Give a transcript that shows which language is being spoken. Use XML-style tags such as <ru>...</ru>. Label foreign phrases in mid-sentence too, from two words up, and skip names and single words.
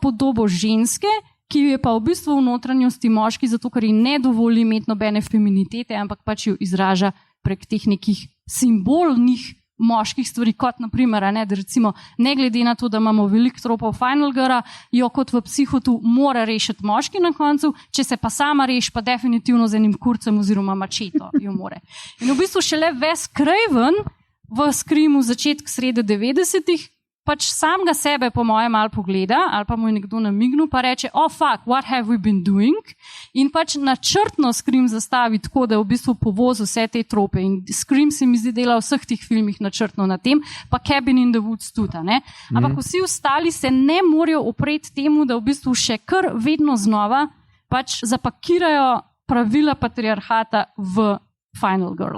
<sl>podobo ženske, ki je pa v bistvu v notranjosti moški, zato ker ji ne dovoli imeti nobene feminitete, ampak pač jo izraža prek teh nekih simbolnih moških stvari, kot naprimer, da recimo ne glede na to, da imamo veliko tropov</sl> <en>Final Girla,</en> <sl>jo kot v Psihotu mora rešiti moški na koncu, če se pa sama reši, pa definitivno z enim kurcem oziroma mačeto jo more. In v bistvu šele Wes Craven v Screamu začetek srede 90-ih pač samega sebe po mojem malo pogleda, ali pa mu je nekdo namignil, pa reče,</sl> <en>oh fuck, what have we been doing?</en> <sl>In pač načrtno Scream zastavi tako, da je v bistvu povoz vse te trope. In Scream se mi zdi dela v vseh teh filmih načrtno na tem, pa Cabin in the Woods tudi. Ampak vsi ostali se ne morejo opreti temu, da v bistvu še kar vedno znova pač zapakirajo pravila patriarhata v</sl> <en>Final Girl.</en>